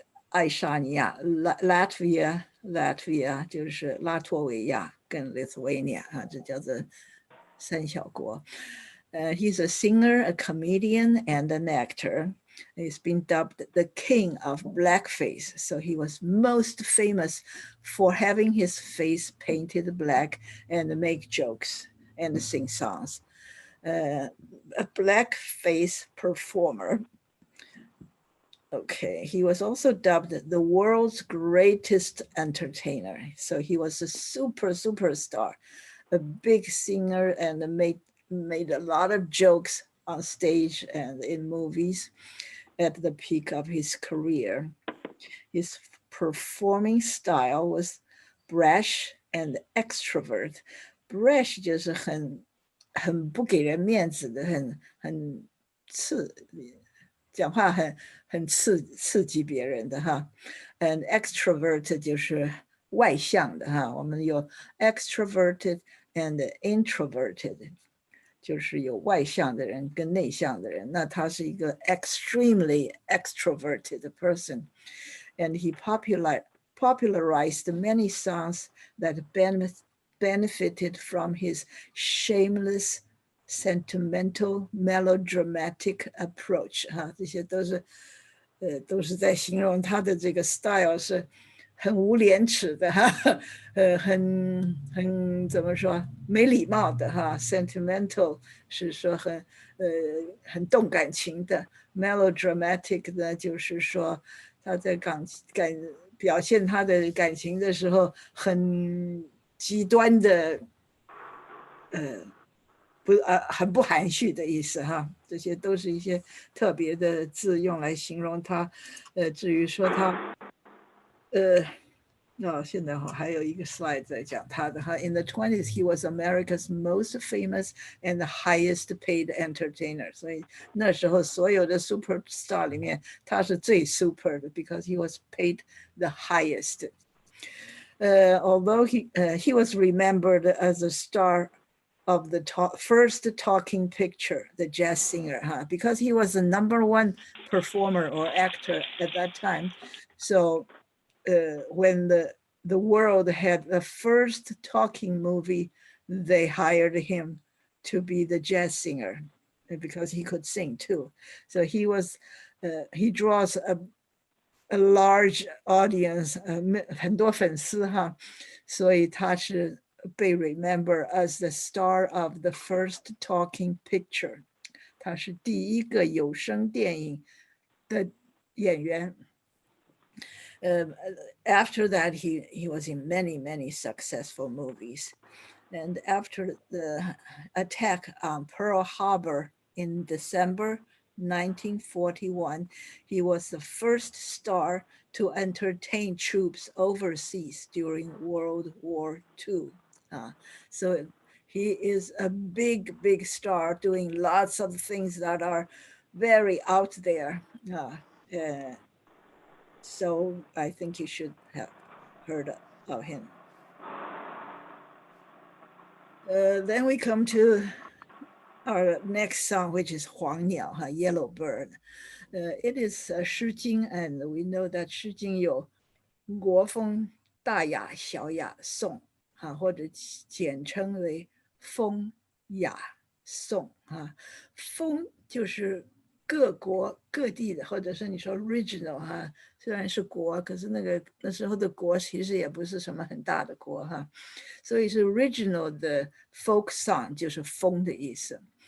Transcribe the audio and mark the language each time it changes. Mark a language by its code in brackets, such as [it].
[zh] 爱沙尼亚 Latvia 就是拉脱维亚跟 Lithuania 这叫做三小国。 [en] He's a singer, a comedian, and an actor. He's been dubbed the king of blackface. So he was most famous for having his face painted black and make jokes and sing songs. A blackface performer. Okay, he was also dubbed the world's greatest entertainer. So he was a superstar, a big singer, and made a lot of jokes on stage and in movies at the peak of his career. His performing style was brash and extrovert. [zh] Brash 就是很不给人面子的，很讲话很刺激别人的哈。 And extrovert 就是外向的哈。我们有 [en] extroverted and introverted。 [zh] 就是有外向的人跟内向的人，那他是一个 [en] extremely extroverted person, and he popularized many songs that benefited from his shameless, sentimental, melodramatic approach. [zh] 这些都是在形容他的这个 style 是很无廉耻的很怎么说没礼貌的sentimental 是说很动感情的 melodramatic 呢就是说他在表现他的感情的时候很极端的很不含蓄的意思这些都是一些特别的字用来形容他至于说他现在还有一个 slide 在讲他的 [en] In the 20s, he was America's most famous and the highest paid entertainer. [zh] 所以那时候所有的 superstar 里面，他是最 super 的 [en] because he was paid the highest. Although he was remembered as a star of the first talking picture, the jazz singer, because he was the #1 performer or actor at that time. So when the world had the first talking movie, they hired him to be the jazz singer because he could sing too. So he draws a large audience, [zh] 很多粉丝所以他是被 [en] remember as the star of the first talking picture. [zh] 他是第一个有声电影的演员。 [en] After that, he was in many successful movies. And after the attack on Pearl Harbor in December 1941, he was the first star to entertain troops overseas during World War II. So he is a big star doing lots of things that are very out there. So I think you should have heard of him. Then we come to our next song, which is 黄鸟, Yellow Bird. [zh] It is 诗经, [en] and we know that [zh] 诗经有国风、大雅、小雅、颂，或者简称为风雅颂。风就是各国各地的，或者是你说 regional 虽然是国，可是那时候的国其实也不是什么很大的国所以是 regional 的 folk song 就是风的意思。